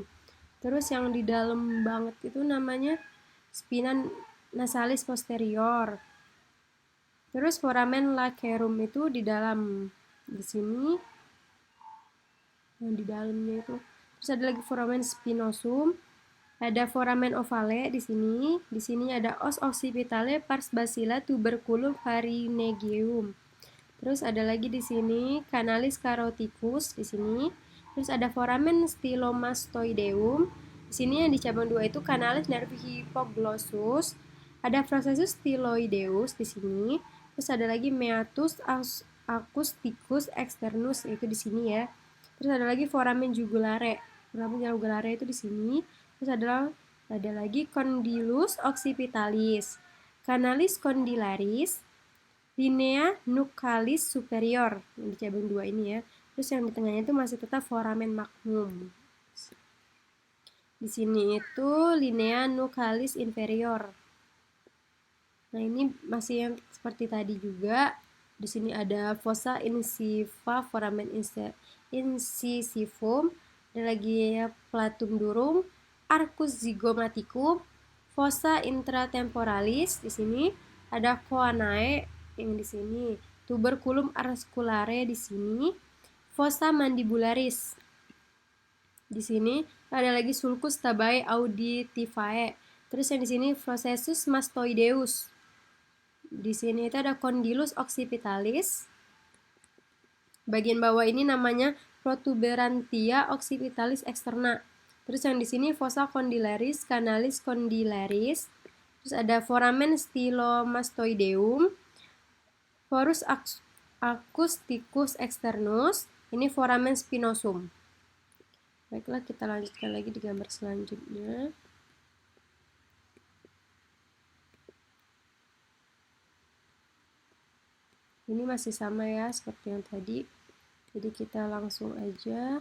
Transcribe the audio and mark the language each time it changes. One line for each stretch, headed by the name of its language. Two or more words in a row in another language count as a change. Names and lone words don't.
Indonesian: Terus yang di dalam banget itu namanya
Latin: spina nasalis posterior.
Indonesian: Terus
Latin: foramen lacerum
Indonesian: itu di dalam di sini yang di dalamnya itu. Terus ada lagi
Latin: foramen spinosum,
Indonesian: ada
Latin: foramen ovale
Indonesian: di sini. Di sini ada
Latin: os occipitale pars bacilla tuberculum pharyngeum.
Indonesian: Terus ada lagi di sini
Latin: canalis caroticus
Indonesian: di sini. Terus ada
Latin: foramen stylomastoideum.
Indonesian: Di sini yang di cabang 2 itu
Latin: canalis nervi hypoglossus.
Indonesian: Ada
Latin: processus styloideus
Indonesian: di sini. Terus ada lagi
Latin: meatus acousticus externus
Indonesian: itu di sini ya. Terus ada lagi
Latin: foramen jugulare. Foramen jugulare
Indonesian: itu di sini. Terus ada lagi
Latin: condylus occipitalis, canalis condylaris, linea nuchalis superior
Indonesian: yang di cabang 2 ini ya. Terus yang di tengahnya itu masih tetap
Latin: foramen magnum.
Indonesian: Di sini itu
Latin: linea nuchalis inferior.
Indonesian: Nah, ini masih yang seperti tadi juga. Di sini ada
Latin: fossa incisiva foramen incisivum,
Indonesian: ada lagi ya
Latin: platum durum, arcus zygomaticum, fossa intratemporalis
Indonesian: di sini, ada choanae yang di sini,
Latin: tuberculum articulare
Indonesian: di sini,
Latin: fossa mandibularis.
Indonesian: Di sini ada lagi
Latin: sulcus tabae auditivae.
Indonesian: Terus yang di sini
Latin: processus mastoideus.
Indonesian: Di sini itu ada
Latin: condylus occipitalis.
Indonesian: Bagian bawah ini namanya
Latin: protuberantia occipitalis externa.
Indonesian: Terus yang di sini
Latin: fossa condylaris, canalis condylaris.
Indonesian: Terus ada
Latin: foramen stylomastoideum, forus acousticus externus. Ini foramen spinosum.
Indonesian: Baiklah, kita lanjutkan lagi di gambar selanjutnya. Ini masih sama ya seperti yang tadi. Jadi kita langsung aja.